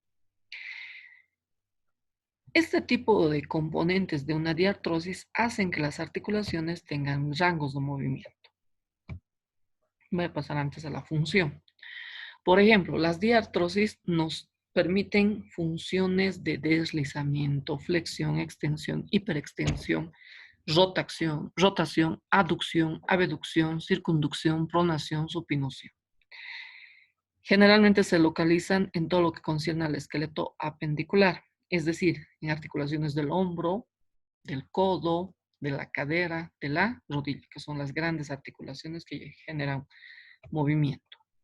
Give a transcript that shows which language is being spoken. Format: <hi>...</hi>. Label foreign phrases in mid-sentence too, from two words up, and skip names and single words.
<es>Este tipo de componentes de una diartrosis hacen que las articulaciones tengan rangos de movimiento. Voy a pasar antes a la función. Por ejemplo, las diartrosis nos permiten funciones de deslizamiento, flexión, extensión, hiperextensión, rotación, aducción, abducción, circunducción, pronación, supinación. Generalmente se localizan en todo lo que concierne al esqueleto apendicular, es decir, en articulaciones del hombro, del codo, de la cadera, de la rodilla, que son las grandes articulaciones que generan movimiento.</es>